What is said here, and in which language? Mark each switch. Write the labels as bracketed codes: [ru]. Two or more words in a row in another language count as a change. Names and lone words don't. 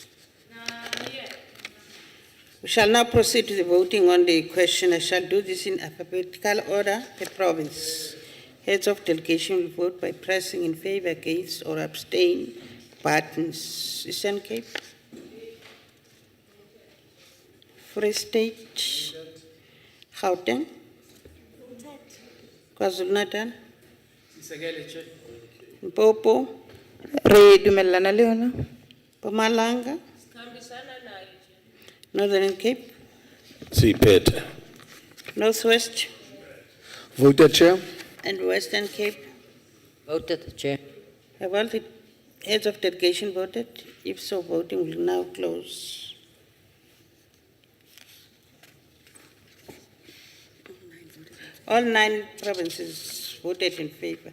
[en] We shall now proceed to the voting on the question. I shall do this in alphabetical order per province. Heads of delegation will vote by pressing in favor, against, or abstain buttons. Eastern Cape, Free State, Gauteng, KwaZulu-Natal, Mpopo, [nso] Re dumellana le yona. [en] Mpumalanga, Northern Cape, Siphethe. Northwest, Voted, Chair. and Western Cape. Voted, Chair. Have all the heads of delegation voted? If so, voting will now close. All 9 provinces voted in favor.